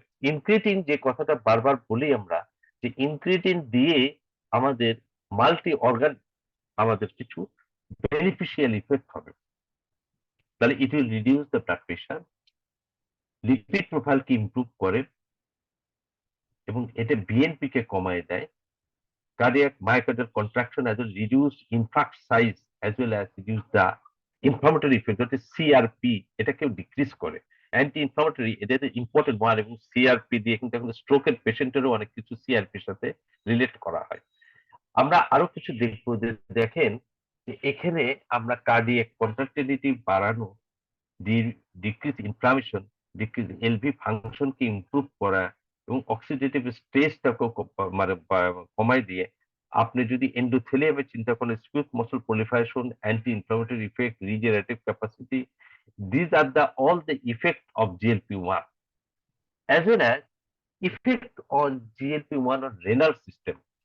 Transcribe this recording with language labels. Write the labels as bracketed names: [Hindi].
[Bangla] Incretin যে কথাটা বারবার বলি আমরা, যে ইনক্রিটিন দিয়ে আমাদের মাল্টি অর্গান আমাদের কিছু বেনিফিশিয়াল ইফেক্ট হবে। তাহলে [English] it will reduce the blood pressure, [Bangla] lipid প্রোফাইলকে improve করে, এবং এটা বিএনপি কে কমায় দেয়। [English] cardiac myocardial contraction as well reduce infarct size as well as reduce the inflammatory effect, [Bangla] যেটা সিআরপি এটাকেও ডিক্রিজ করে। অ্যান্টি ইনফ্লামেটরি এটা ইম্পর্টেন্ট ওয়ান, এবং সিআরপি দিয়ে কিন্তু এখন স্ট্রোকের পেশেন্টেরও অনেক কিছু সিআরপির সাথে রিলেট করা হয়। আমরা আরো কিছু দেখবো যে দেখেন যে এখানে আমরা কার্ডিয়াক কন্ট্রাক্টিলিটি বাড়ানো, ডিক্রিজ ইনফ্লামেশন, ডিক্রিজ এলভি ফাংশনকে ইমপ্রুভ করা, এবং অক্সিডেটিভ স্ট্রেসটাকে মানে কমাই দিয়ে আপনি যদি এন্ডোথেলিয়ামের চিন্তা করেন, smooth muscle proliferation, anti inflammatory effect, regenerative capacity, [English] This are the all the effect of GLP one as well as effect on GLP-1 on renal system.